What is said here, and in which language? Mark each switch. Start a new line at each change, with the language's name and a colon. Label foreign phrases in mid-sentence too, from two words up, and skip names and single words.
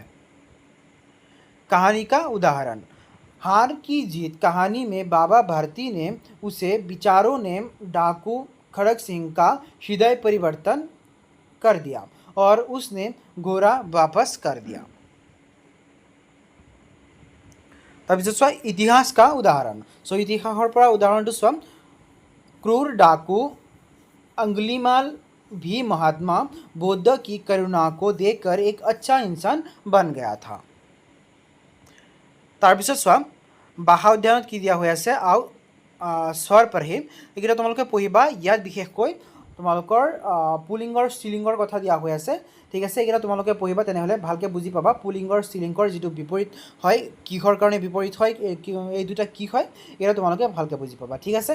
Hindi: कहानी का उदाहरण। हार की जीत कहानी में बाबा भारती ने उसे विचारों ने डाकू खड़क सिंह का हृदय परिवर्तन कर दिया और उसने गोरा वापस कर दिया।
Assamese: তাৰপিছত চোৱা ইতিহাস
Hindi: का उदाहरण।
Assamese: सो इतिहासৰ পৰা उदाहरणটো চোৱা।
Hindi: क्रूर डाकू अंगुलीमाल भी महात्मा बुद्ध की करुणा को देखकर एक अच्छा इंसान बन गया था।
Assamese: তাৰপিছত চোৱা ভাষা অধ্যয়নত কি দিয়া হৈ আছে আৰু স্বৰ পঢ়ি এইকেইটা তোমালোকে পঢ়িবা। ইয়াত বিশেষকৈ তোমালোকৰ পুলিংগৰ স্ত্ৰীলিংগৰ কথা দিয়া হৈ আছে, ঠিক আছে। এইকেইটা তোমালোকে পঢ়িবা, তেনেহ'লে ভালকৈ বুজি পাবা পুলিংগৰ স্ত্ৰীলিংগৰ যিটো বিপৰীত হয়, কিহৰ কাৰণে বিপৰীত হয়, এই দুটা কি হয়, এইকেইটা তোমালোকে ভালকৈ বুজি পাবা, ঠিক আছে।